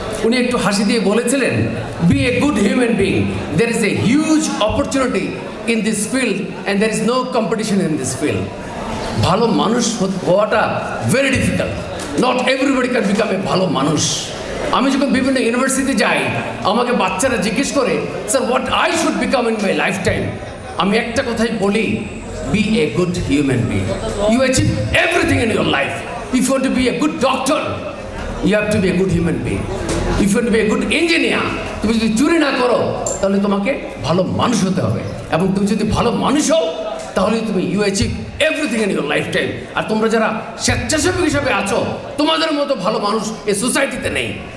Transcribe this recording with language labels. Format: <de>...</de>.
<bn>উনি একটু হাসি দিয়ে বলেছিলেন,</bn> <en>Be a good human being, there is a huge opportunity in this field and there is no competition in this field.</en> <bn>ভালো মানুষ হওয়াটা</bn> <en>Very difficult. Not everybody can become a</en> <bn>ভালো মানুষ। আমি যখন বিভিন্ন ইউনিভার্সিটিতে যাই, আমাকে বাচ্চারা জিজ্ঞেস করে, sir</bn> <en>What I should become in my life time.</en> <bn>আমি একটা কথাই বলি,</bn> <en>be a good human being. You achieve everything in your life. If you want to be a good doctor, you have to be a good human being. If you want to be a good engineer,</en> <bn>তুমি যদি চুরি না করো তাহলে তোমাকে ভালো মানুষ হতে হবে। এবং তুমি যদি ভালো মানুষ হও তাহলে তুমি</bn> <en>You achieve everything in your life time.</en> <bn>আর তোমরা যারা স্বেচ্ছাসেবক হিসাবে আছো, তোমাদের মতো ভালো মানুষ এই সোসাইটিতে নেই।</bn>